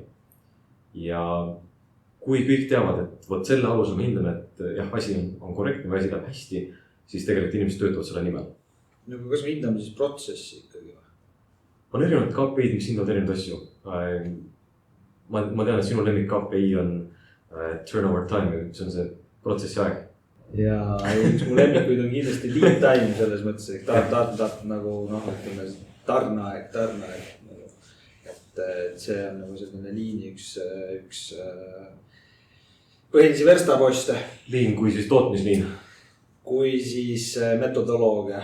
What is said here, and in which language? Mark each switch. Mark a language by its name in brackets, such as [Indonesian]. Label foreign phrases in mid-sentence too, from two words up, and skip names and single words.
[Estonian] Ja kui kõik teavad, et võt selle alusel me hindame, et jah, asi on korrektne või asi läheb hästi, siis tegelikult inimesed töötavad selle nimel. No kas me hindame siis protsessi ikkagi? On erinevad KPI-d, mis hindavad erinevad asju. Ma tean, et sinu lemmik KPI on [English] turnover time, [Estonian] see on see protsessi aeg. Ja üks mu lemmikuid on kindlasti [English] lead time [Estonian] selles mõttes, et tahad nagu ütleme tarneaeg. Et see on nagu selline liini üks põhilisi verstaposte. Liin kui siis tootmisliin? Kui siis metodoloogia.